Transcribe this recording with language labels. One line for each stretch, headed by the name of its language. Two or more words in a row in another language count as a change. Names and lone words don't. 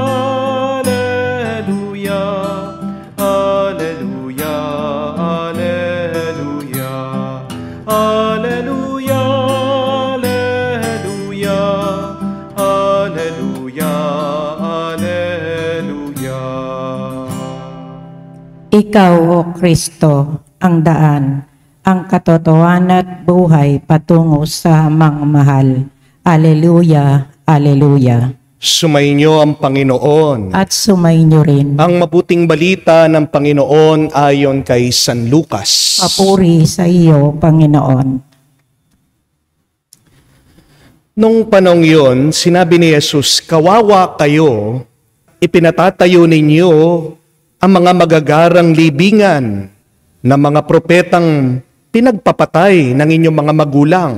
Latin: alleluia, alleluia, alleluia, alleluia, alleluia, alleluia, alleluia.
Filipino: Ikaw, O Kristo, ang daan, ang katotohanan at buhay patungo sa mangmahal.
Latin: Alleluia, alleluia.
Filipino: Sumainyo ang Panginoon. At sumainyo rin. Ang mabuting balita ng Panginoon ayon kay San Lucas. Papuri sa iyo, Panginoon. Nung panong yun, sinabi ni Jesus, kawawa kayo, ipinatatayo ninyo ang mga magagarang libingan na mga propetang pinagpapatay ng inyong mga magulang.